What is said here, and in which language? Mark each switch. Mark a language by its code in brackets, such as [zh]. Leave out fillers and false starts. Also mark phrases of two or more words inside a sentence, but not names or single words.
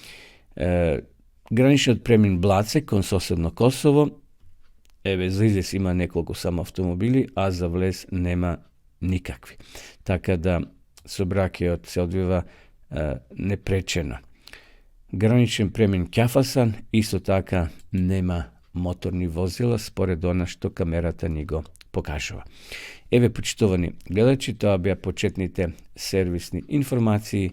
[mk] Граничниот премин Блаце кон соседно Косово, еве за излез има неколку само автомобили, а за влез нема никакви. Така да сообраќајот се одвива непречено. граничен премин Kjafasan, isto така нема моторни возила, според она што камерата ни го покажува. Еве, почитувани гледачи, тоа беа почетните сервисни информации.